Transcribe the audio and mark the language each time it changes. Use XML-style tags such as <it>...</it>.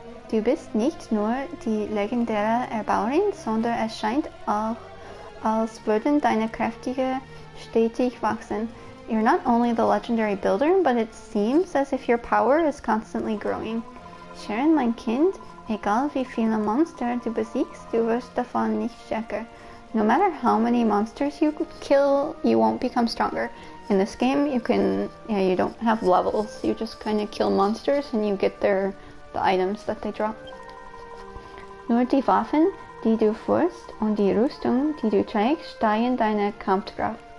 <de>Du bist nicht nur die legendäre Erbauerin, sondern es scheint auch, als würden deine Kräfte stetig wachsen.</de> <en>You're not only the legendary builder, but it seems as if your power is constantly growing.</en> <de>Charon, mein Kind, egal wie viele Monster du besiegst, du wirst davon nicht stärker.</de> <en>No matter how many monsters you kill, you won't become stronger. In this game, you don't have levels. You just kind of kill monsters and you get the items that they drop.</en> <de>Nur die Waffen, die du führst, und die Rüstung, die du trägst, steigen deine Kampfkraft.</de>